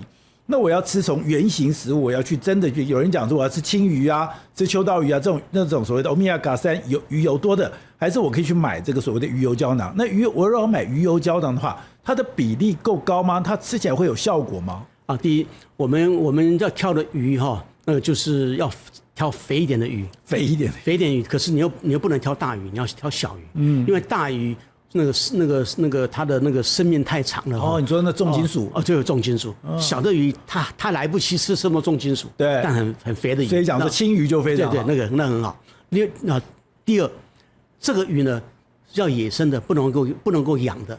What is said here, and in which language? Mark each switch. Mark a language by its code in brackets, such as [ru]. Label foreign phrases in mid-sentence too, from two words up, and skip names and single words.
[zh] 那我要吃從原型食物，我要去真的去。有人講說我要吃青魚啊，吃秋刀魚啊，那種所謂的歐米伽3魚油多的，還是我可以去買這個所謂的魚油膠囊？那我如果要買魚油膠囊的話，它的比例夠高嗎？它吃起來會有效果嗎？第一，我們要挑的魚就是要挑肥一點的魚，肥一點魚。可是你又不能挑大魚，你要挑小魚，因為大魚。那個它的那個生命太長了。你說那重金屬就有重金屬。小的魚它來不及吃這麼重金屬，對，但很肥的魚。所以講說青魚就非常好。對，那很好。第二，這個魚呢要野生的，不能夠養的。